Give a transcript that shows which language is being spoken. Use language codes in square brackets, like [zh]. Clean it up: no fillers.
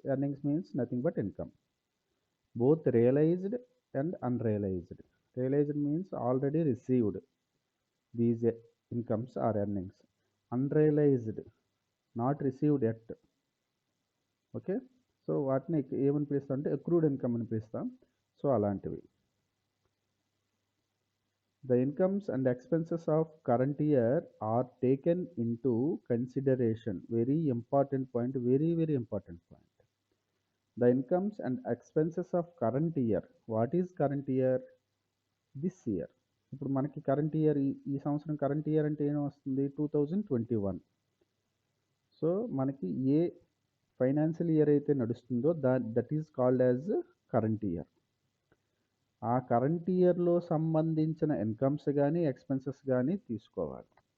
[en] Earnings means nothing but income. Both realised and unrealised. Realised means already received these incomes are earnings. Unrealised not received yet. [te] Okay, so వాటిని ఏమని పిలుస్తాం అంటే accrued income అని పిలుస్తాం. So అలాంటివి. [en] The incomes and expenses of current year are taken into consideration. Very important point, very important point. The incomes and expenses of current year. What is current year? This year. [te] ఇప్పుడు మనకి current year, ఈ సంవత్సరం current year అంటే ఏం వస్తుంది? 2021. So మనకి ఏ financial year అయితే నడుస్తుందో [en] That is called as current year. [te] ఆ కరెంట్ ఇయర్లో సంబంధించిన ఇన్కమ్స్ కానీ ఎక్స్పెన్సెస్ కానీ తీసుకోవాలి.